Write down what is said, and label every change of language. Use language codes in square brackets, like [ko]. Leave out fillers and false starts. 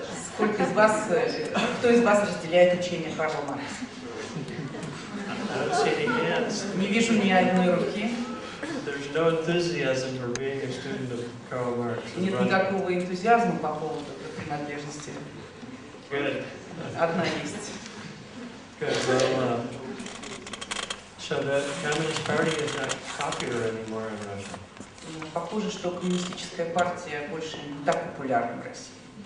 [ru] Сколько из вас, кто из вас разделяет учение Карла Маркса? [en] I don't see any hands. [ru] Не вижу ни одной руки. [en] There's no enthusiasm for being a student of Karl Marx. [ru] Нет никакого энтузиазма по поводу принадлежности. [en] Good. [ru] Одна есть. [en] Good. Well, so the Communist Party is not popular anymore in Russia. [ru] Похоже, что коммунистическая партия больше не так популярна в России.